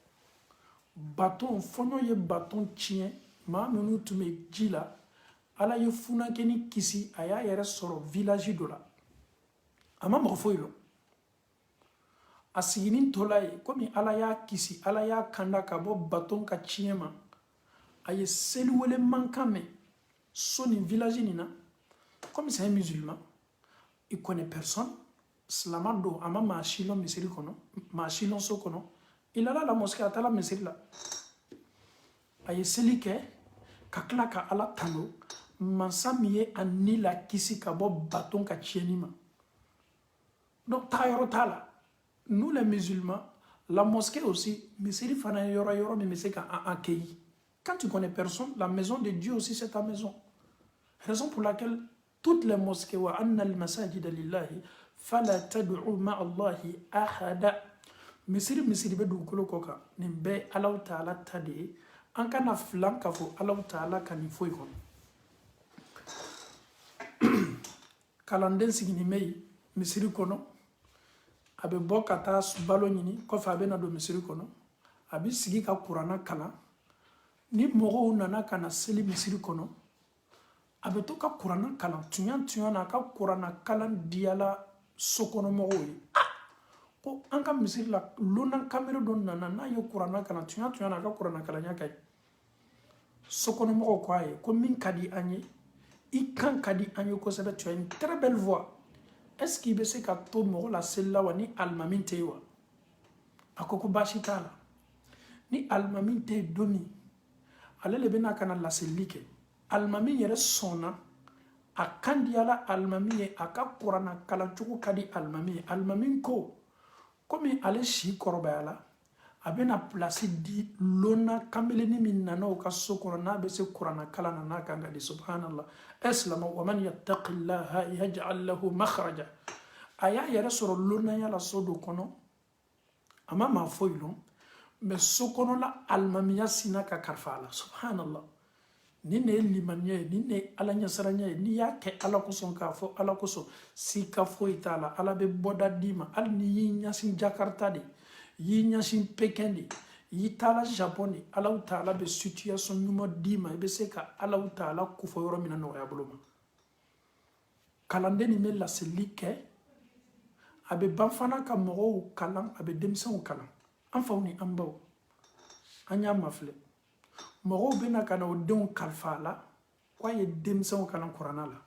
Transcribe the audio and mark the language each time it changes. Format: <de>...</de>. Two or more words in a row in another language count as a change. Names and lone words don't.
<bm>baton fɔɲɔ ye baton tiɲɛ maa minnu tun bɛ ji la Ala ye funankɛni kisi a y'a yɛrɛ sɔrɔ village dɔ la a ma mɔgɔ foyi lɔn a siginin tola ye komi Ala y'a kisi Ala y'a kanda ka bɔ baton ka tiɲɛ ma a ye seliwele mankan mɛn so nin village nin na komi</bm> <fr>c'est un musulman il connaît personne</fr> <bm>silama don a ma maa si lɔn misiri kɔnɔ maa si lɔn so kɔnɔ</bm> <fr>il alla la mosquée</fr> <bm>a taara misiri la a ye seli kɛ ka tila ka Ala tanu mansa min ye a ni la kisi ka bɔ baton ka tiɲɛni ma donc tagayɔrɔ t'a la</bm> <fr>nous les musulmans la mosquée aussi</fr> <bm>misiri fana ye yɔrɔ min bɛ se ka an</bm> <fr>accueillir quand tu connais personne la maison de Dieu aussi c'est ta maison raison pour laquelle toutes les mosquées</fr> <ar>وأن المساجد لله فلا تدعوا مع الله أحدا</ar> <bm>misiri bɛ dugukolo kɔ kan nin bɛɛ Alahu Taala ta de ye an kana filan k'a fɔ Alahu Taala ka nin foyi kɔnɔ kalanden sigilen bɛ yen misiri kɔnɔ a bɛ bɔ ka taa balo ɲini kɔfɛ a bɛ na don misiri kɔnɔ a bɛ sigi ka kuranna kalan ni mɔgɔw nana ka na seli misiri kɔnɔ a bɛ to ka kuranna kalan tuɲa na a ka kuranna kalan diyala sokɔnɔmɔgɔw ye ko an ka misiri la lona kamere dɔ nana n'a ye kuranna kalan tuɲa na a ka kuranna kalanya ka ɲi sokɔnɔmɔgɔw ko a ye ko min ka di an ye i kan ka di an ye kosɛbɛ</bm> <fr>tu as une très belle voix est-ce qu'il</fr> <bm>bɛ se ka to mɔgɔ la seli la wa ni alimami tɛ yen wa a ko baasi t'a la ni alimami tɛ yen don min ale de bɛna ka na laseli kɛ alimami yɛrɛ sɔnna a kan diyala alimami ye a ka kuranna kalancogo ka di alimami ye alimami ko komi ale si kɔrɔbayala a bɛna place di lona kameleni min nana o ka so kɔnɔ n'a bɛ se kuranna kalan na n'a kan ka di subhanallah ɛsilama</bm> <ar>ومن يتق الله يجعل له مخرجا</ar> <bm>a y'a yɛrɛ sɔrɔ lonaya la so dɔ kɔnɔ a ma maa foyi lɔn mais so kɔnɔla alimamiya sina ka kalifa a la subhanallah ni ne ye limaniya ye ni ne ye ala ɲɛsaranya ye n'i y'a kɛ ala kosɔn k'a fɔ ala kosɔn sika foyi t'a la ala bɛ bɔda d'i ma hali n'i y'i ɲɛsin jakarta de y'i ɲɛsin pekin de y'i taala japon de Alahu Taala bɛ situation ɲuman d'i ma i bɛ se ka Alahu Taala kofɔ yɔrɔ min na nɔgɔya bolo ma kalanden nin bɛ laseli kɛ a bɛ ban fana ka mɔgɔw kalan a bɛ denmisɛnw kalan an faw ni an baw an y'a mafilɛ mɔgɔw bɛna ka na o denw kalifa a la k'a ye denmisɛnw kalan kuranna la</bm>